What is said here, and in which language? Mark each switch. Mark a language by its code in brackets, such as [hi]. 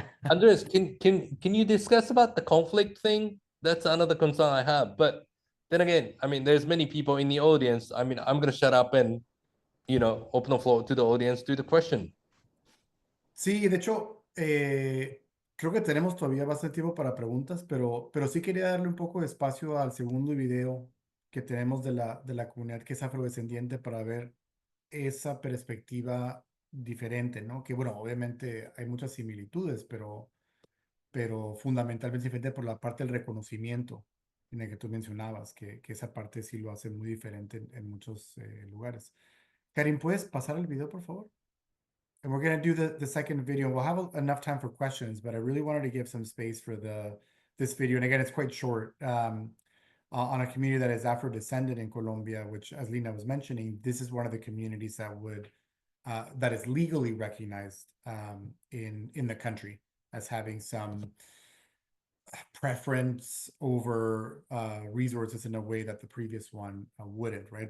[en] Andres, can you discuss about the conflict thing? That's another concern I have. But then again, I mean, there's many people in the audience. I mean, I'm gonna shut up and, open the floor to the audience to the question. [es] Sí, de hecho, creo que tenemos todavía bastante tiempo para preguntas, pero sí quería darle un poco de espacio al segundo video que tenemos de la comunidad que es afrodescendiente para ver esa perspectiva diferente, ¿no? Que bueno, obviamente hay muchas similitudes, pero fundamentalmente diferente por la parte del reconocimiento en el que tú mencionabas, que esa parte sí lo hace muy diferente en muchos lugares. Karim, ¿puedes pasar el video, por favor? [en] And we're going to do the second video. We'll have enough time for questions, but I really wanted to give some space for this video. And again, it's quite short. On a community that is Afro-descendant in Colombia, which, as Lina was mentioning, this is one of the communities that is legally recognized in the country as having some preference over resources in a way that the previous one wouldn't, right?